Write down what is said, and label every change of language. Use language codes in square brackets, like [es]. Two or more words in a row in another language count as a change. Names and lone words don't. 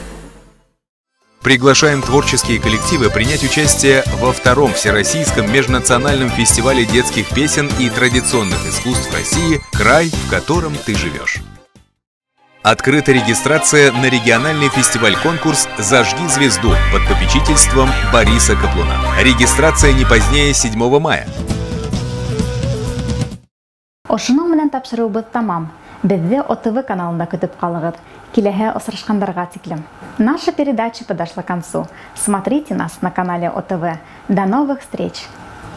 [ru] Приглашаем творческие коллективы принять участие во втором Всероссийском межнациональном фестивале детских песен и традиционных искусств России «Край, в котором ты живешь». Открыта регистрация на региональный фестиваль-конкурс «Зажги звезду» под попечительством Бориса Каплуна. Регистрация не позднее 7 мая. [tt] Ошының менән тапшыруыбыз тамам. Безне ОТВ каналында көтүп калыгыз. Киләһе очрашкандарга тиклем. [ru] Наша передача подошла к концу. Смотрите нас на канале ОТВ. До новых встреч!